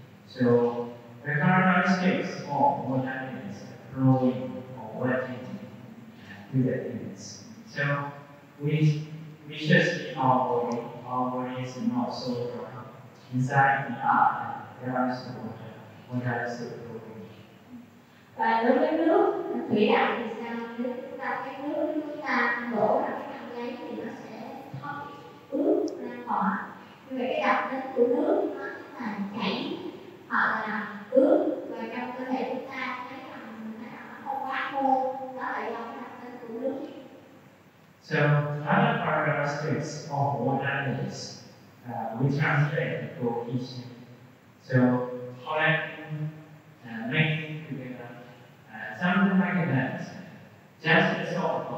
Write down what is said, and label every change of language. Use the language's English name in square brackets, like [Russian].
[English] So the characteristics of water is flowing or wetting to the things. So we should see our body. Our body is not so dry. Inside the earth, there is the water. Water is flowing. [Vietnamese] Và đối với nước thủy đạo thì sao? Nếu chúng ta cái nước chúng ta đổ ra cái khăn giấy thì nó sẽ thấm ướt ra ngoài. Như vậy cái đặc tính của nước nó là chảy hoặc là ướt, và trong cơ thể chúng ta thấy rằng nó không quá khô, đó là do đặc tính của nước. [English] So other characteristics of water is we translate the cohesion. So collecting and making together. Something like that, just as all